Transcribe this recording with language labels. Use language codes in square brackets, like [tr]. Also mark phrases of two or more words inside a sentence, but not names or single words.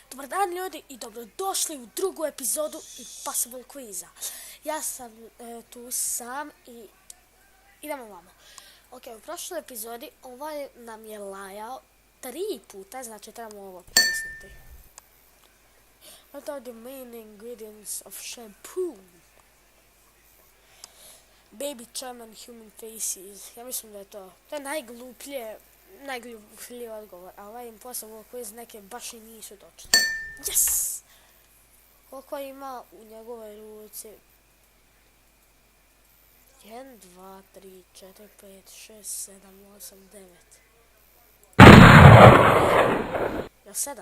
[hr] Dobar dan ljudi i dobrodošli u drugu epizodu Impossible Quiza. Ja sam tu sam i idemo vamo. Ok, u prošloj epizodi ovaj nam je lajao 3 puta, znači trebamo ovo pritisnuti. [en] What are the main ingredients of shampoo? Baby German human faces. [hr] Ja mislim da je to. To je najgluplji odgovor, a ovaj Impossible Quiz neke baš i nisu točne. [en] Yes! [hr] Koliko ima u njegovoj ruci? 1, 2, 3, 4, 5, 6, 7, 8, 9. Jel 7?